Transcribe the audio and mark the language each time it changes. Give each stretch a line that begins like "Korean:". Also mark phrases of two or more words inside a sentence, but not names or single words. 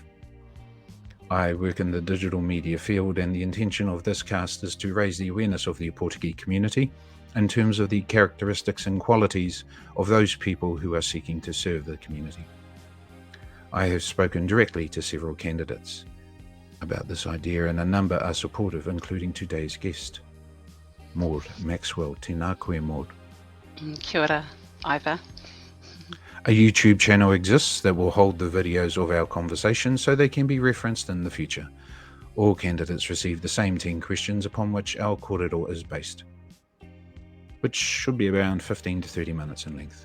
English: I work in the digital media field, and the intention of this cast is to raise the awareness of the Ōpōtiki community in terms of the characteristics and qualities of those people who are seeking to serve the community. I have spoken directly to several candidates about this idea, and a number are supportive, including today's guest, Maude Maxwell.
Māori: Tēnā koe, Maude. Kia ora, Ivor.
English: A YouTube channel exists that will hold the videos of our conversation so they can be referenced in the future. All candidates receive the same 10 questions upon which our kōrero is based, which should be around 15 to 30 minutes in length.